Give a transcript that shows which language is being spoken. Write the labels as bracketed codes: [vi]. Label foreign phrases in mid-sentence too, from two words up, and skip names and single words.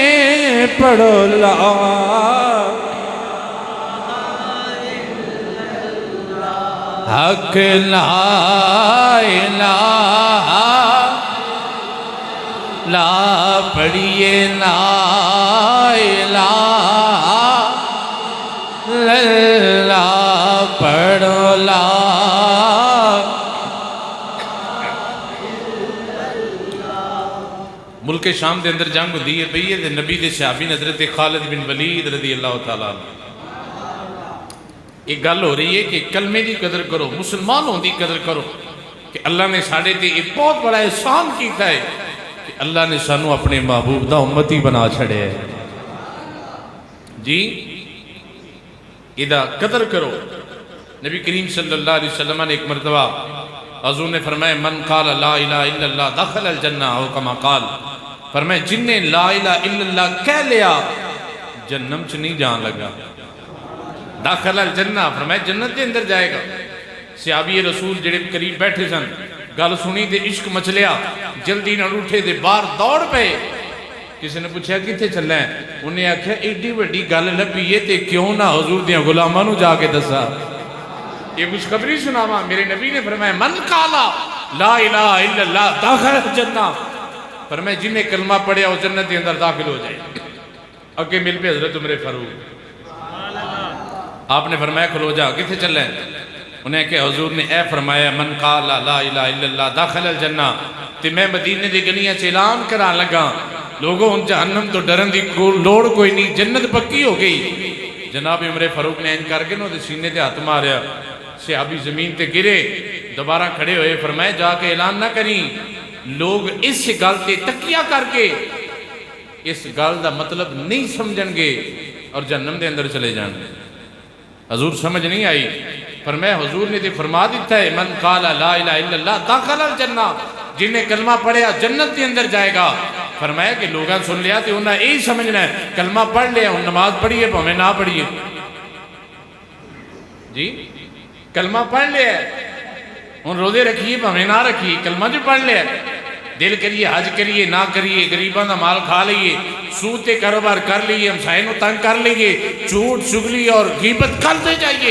[ar] پڑھو لا حق لا إله، لا پڑھیے لا إله إلا الله, [pa] پڑھو لا. ملک شام کے اندر جنگ ہوتی ہے پئی ہے، نبی کے صحابی نے حضرت خالد بن ولید [ar] رضي الله تعالى [pa] ایک گل ہو رہی ہے کہ کلمے کی قدر کرو، مسلمان ہونے کی قدر کرو کہ اللہ نے ساڈے تے ایک بہت بڑا احسان کیا ہے کہ اللہ نے سانوں اپنے محبوب دا امتی بنا چھڈے ہے جی. ایدا قدر کرو۔ نبی کریم [ar] صلى الله عليه وسلم [pa] نے ایک مرتبہ حضور نے فرمایا, [ar] من قال لا إله إلا الله دخل الجنة أو كما قال, [pa] فرمایا جنّے [ar] لا إله إلا الله [pa] کہہ لیا جنم چ نہیں جان لگا. [ar] داخل الجنة [pa] فرمایا جنت کے اندر جائے گا. صحابی رسول جیڑے قریب بیٹھے سن گل سنی تے عشق مچلیا، جلدی نال اٹھے تے باہر دوڑ پے. کسی نے پوچھا کتھے چلنا ہے، انہیں آکھیا ایڈی وڈی گل لبھی ہے تے کیوں نہ حضور دیاں غلاماں نوں جاکے دسا، یہ خوشخبری سناوا. میرے نبی نے فرمایا [ar] من قال لا إله إلا الله داخل الجنة, [pa] فرمایا جنہاں کلمہ پڑھیا وہ جنت کے اندر داخل ہو جائے. اگے مل پے حضرت عمر فاروق، آپ نے فرمایا کھلو جا، کتھے چلے? انہیں کہا حضور نے اے فرمایا [ar] من قال لا إله إلا الله داخل الجنة, [pa] تے میں مدینے دی گلیاں چ اعلان کران لگا، لوگوں ہن جہنم توں ڈرن دی لوڑ کوئی نہیں، جنت پکی ہو گئی. جناب عمر فاروق نے انج کر کے نا اوہدے سینے تے ہاتھ ماریا، صحابی زمین تے گرے، دوبارہ کھڑے ہوئے، فرمایا جا کے اعلان نہ کریں، لوگ اس گل تے تکیہ کر کے اس گل دا مطلب نہیں سمجھنگے اور جہنم دے اندر چلے جانگے. حضور سمجھ نہیں آئی، فرمایا حضور نے تو فرما دتا ہے [ar] من قال لا إله إلا الله داخل الجنة, [pa] جنہاں کلمہ پڑھیا جنت کے اندر جائے گا. فرمایا کہ لوگوں سن لیا تو انہیں یہی سمجھنا ہے کلمہ پڑھ لیا، ہن نماز پڑھیے بھاویں نہ پڑھیے جی، کلمہ پڑھ لیا ہن روزے رکھیے بھاویں نہ رکھیے، کلمہ جو پڑھ لیا، دل کریے حج کریے نہ کریے، غریبوں کا مال کھا لیے، سود کے کاروبار کر لیے، ہمسائے نوں تنگ کر لیے، جھوٹ چغلی اور غیبت کرتے جائیے.